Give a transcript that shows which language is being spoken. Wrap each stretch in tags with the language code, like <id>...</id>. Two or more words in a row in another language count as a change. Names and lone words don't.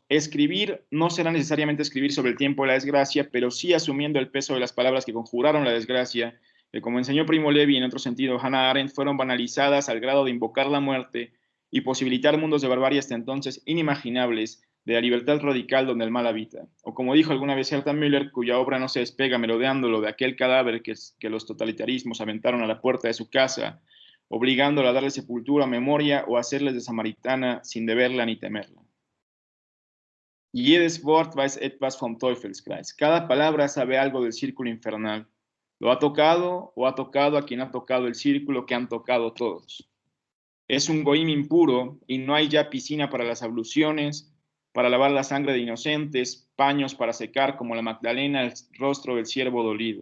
<es>Escribir no será necesariamente escribir sobre el tiempo de la desgracia, pero sí asumiendo el peso de las palabras que conjuraron la desgracia, que como enseñó Primo Levi y en otro sentido Hannah Arendt, fueron banalizadas al grado de invocar la muerte y posibilitar mundos de barbarie hasta entonces inimaginables, de la libertad radical donde el mal habita. O como dijo alguna vez Herta Müller, cuya obra no se despega merodeándolo de aquel cadáver que los totalitarismos aventaron a la puerta de su casa, obligándolo a darle sepultura, memoria o hacerles de samaritana sin deberla ni temerla.</es> <de>Jedes Wort weiß etwas vom Teufelskreis.</de> <es>Cada palabra sabe algo del círculo infernal. Lo ha tocado o ha tocado a quien ha tocado el círculo que han tocado todos. Es un goim impuro y no hay ya piscina para las abluciones, para lavar la sangre de inocentes, paños para secar como la Magdalena el rostro del siervo dolido.</es>